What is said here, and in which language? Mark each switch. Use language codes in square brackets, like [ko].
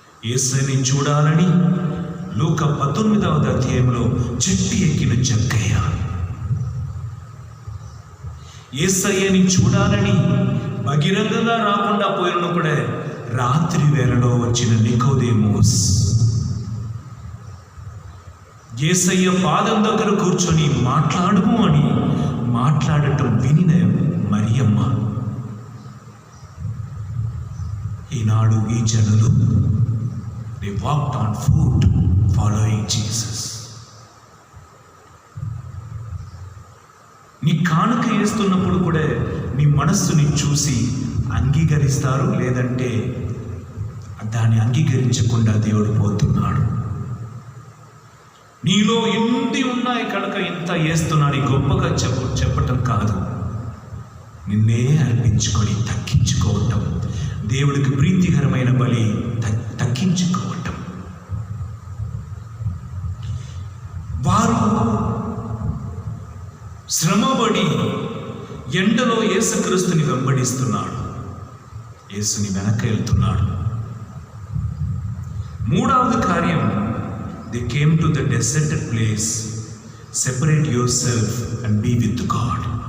[te] యేసుని చూడాలని లూకా 19వ అధ్యాయంలో చెట్టు ఎక్కిన జక్కయ్య, యేసయ్యని చూడాలని బహిరంగంగా రాకుండా పోయిన కూడా రాత్రి వేళలో వచ్చిన నికోదేమోస్, యేసయ్య పాదం దగ్గర కూర్చొని మాట్లాడుము అని మాట్లాడటం వినిన మరియమ్మ. ఈనాడు ఈ జనులు [en] they walked on foot following Jesus. [te] నీ కానుక వేస్తున్నప్పుడు కూడా నీ మనస్సుని చూసి అంగీకరిస్తారు, లేదంటే దాన్ని అంగీకరించకుండా దేవుడు పోతున్నాడు. నీలో ఎన్ని ఉన్నాయి కనుక ఇంత వేస్తున్నాను గొప్పగా చెప్పటం కాదు, నిన్నే అర్పించుకొని తగ్గించుకోవటం, దేవుడికి ప్రీతికరమైన బలి తగ్గించుకోవటం. వారు శ్రమపడి ఎండలో యేసుక్రీస్తుని వెంబడిస్తున్నాడు, యేసుని వెనక వెళ్తున్నాడు. మూడవది కార్యం, [en] they came to the deserted place, separate yourself and be with God.